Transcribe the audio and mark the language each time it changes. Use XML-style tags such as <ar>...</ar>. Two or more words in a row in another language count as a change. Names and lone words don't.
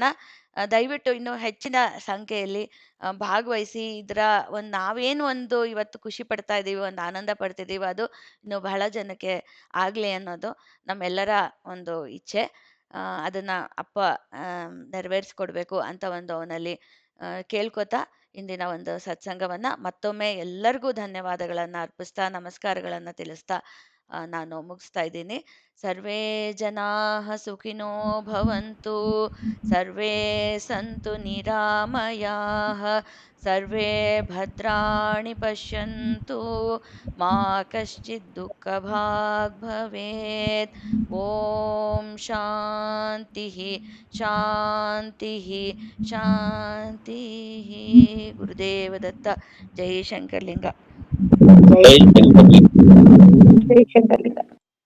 <kn>ದಯವಿಟ್ಟು ಇನ್ನೂ ಹೆಚ್ಚಿನ ಸಂಖ್ಯೆಯಲ್ಲಿ ಭಾಗವಹಿಸಿ ನಾವೇನು ಒಂದು ಇವತ್ತು ಖುಷಿ ಪಡ್ತಾ ಇದ್ದೀವಿ, ಒಂದು ಆನಂದ ಪಡ್ತಿದ್ದೀವಿ, ಅದು ಇನ್ನು ಬಹಳ ಜನಕ್ಕೆ ಆಗ್ಲಿ ಅನ್ನೋದು ನಮ್ಮೆಲ್ಲರ ಒಂದು ಇಚ್ಛೆ. ಅದನ್ನ ಅಪ್ಪ ನೆರವೇರಿಸ್ಕೊಡ್ಬೇಕು ಅಂತ ಅವನಲ್ಲಿ ಕೇಳ್ಕೊತಾ ಇಂದಿನ ಒಂದು ಸತ್ಸಂಗವನ್ನ ಮತ್ತೊಮ್ಮೆ ಎಲ್ಲರಿಗೂ ಧನ್ಯವಾದಗಳನ್ನ ಅರ್ಪಿಸ್ತಾ, ನಮಸ್ಕಾರಗಳನ್ನ ತಿಳಿಸ್ತಾ ನಾನು ಮುಗಿಸ್ತಾ ಇದ್ದೀನಿ.</kn> <sa>ಸರ್ವೇ ಜನಾಃ ಸುಖಿನೋ ಭವಂತು, ಸರ್ವೇ ಸಂತು ನಿರಾಮಯಾಃ, ಸರ್ವೇ ಭದ್ರಾಣಿ ಪಶ್ಯಂತು, ಮಾ ಕಶ್ಚಿತ್ ದುಃಖಭಾಗ್ ಭವೇತ್. ಓಂ ಶಾಂತಿ ಶಾಂತಿ ಶಾಂತಿ.</sa> <kn>ಗುರುದೇವ ದತ್ತ. ಜೈ ಶಂಕರಲಿಂಗ. ಜೈ ಶಂಕರಲಿಂಗ.</kn>